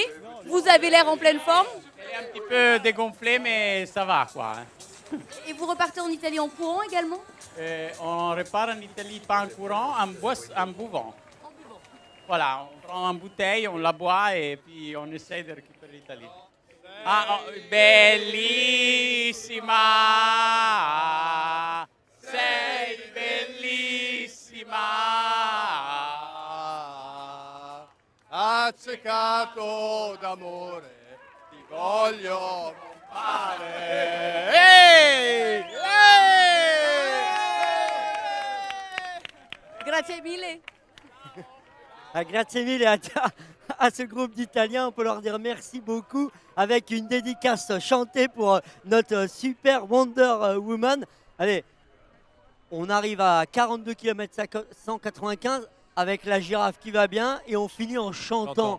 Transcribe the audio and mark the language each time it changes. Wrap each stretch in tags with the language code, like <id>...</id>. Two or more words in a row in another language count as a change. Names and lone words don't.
<fr>Vous avez l'air en pleine forme. Elle est un petit peu dégonflée, mais ça va, quoi. Et vous repartez en Italie en courant également? On repart en Italie pas en courant, en buvant. Voilà, on prend une bouteille, on la boit et puis on essaie de récupérer l'Italie.</fr> <it>Ah, oh, bellissima! Sei bellissima! Accecato d'amore, ti voglio rompare. Ehi! Grazie mille. Grazie mille</it> <fr>à ce groupe d'Italiens. On peut leur dire merci beaucoup avec une dédicace chantée pour notre super Wonder Woman. Allez, on arrive à 42 km 195 avec la girafe qui va bien et on finit en chantant.</fr>